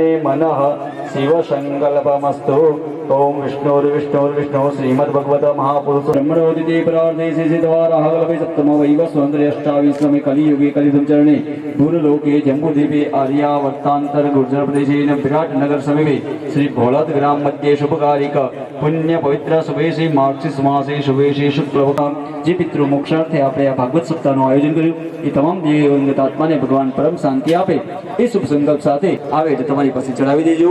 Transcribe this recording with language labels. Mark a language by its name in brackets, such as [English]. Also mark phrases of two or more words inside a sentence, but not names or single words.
[Sanskrit] मनः शिवसङ्कल्पमस्तु ॐ विष्णुर्विष्णुर्विष्णु श्रीमद्भगवत महापुरुष ब्रह्मणोदिते प्रार्थे सिद्धिद्वारा कल्पे सप्तमो वैव स्वतन्त्रे अष्टाविश्वमे कलियुगे कलियुगं चरणे भूलोके जम्बूद्वीपे आर्यावर्तान्तर गुर्जर प्रदेशेन विराटनगर समीपे श्री भोलात ग्राम मध्ये शुभकारिक पुण्य पवित्र शुभे श्री मार्गशीर्ष मासे शुभे श्री शुक्लवका [Gujarati] જે પિતૃ મોક્ષાર્થે આપણે આ ભાગવત સપ્તાહનું આયોજન કર્યું એ તમામ દિવંગત આત્માને ભગવાન પરમ શાંતિ આપે એ શુભ સંકલ્પ સાથે આવે તો તમારી પાસે ચડાવી દેજો.